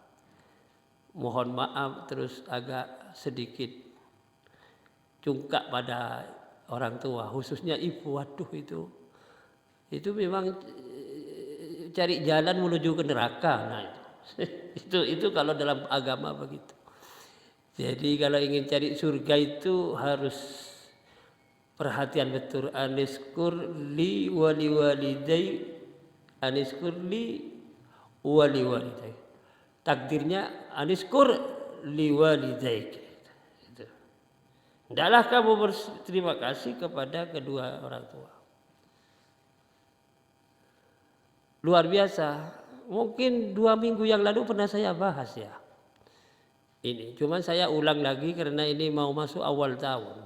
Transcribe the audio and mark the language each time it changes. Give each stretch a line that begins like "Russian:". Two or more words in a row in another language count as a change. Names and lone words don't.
Indonesian: Mohon maaf terus agak sedikit cungkak pada orang tua, khususnya ibu. Waduh, itu memang cari jalan menuju ke neraka. Nah, itu kalau dalam agama begitu. Jadi kalau ingin cari surga itu harus perhatian betul.
Arabic: أنشكر لي ولي والدي، أنشكر لي ولي والدي.
Indonesian: Takdirnya
Arabic: أنشكر لي والدي.
Indonesian: Hendaklah kamu berterima kasih kepada kedua orang tua. Luar biasa. Mungkin 2 minggu yang lalu pernah saya bahas ya. Ini cuma saya ulang lagi karena ini mau masuk awal tahun.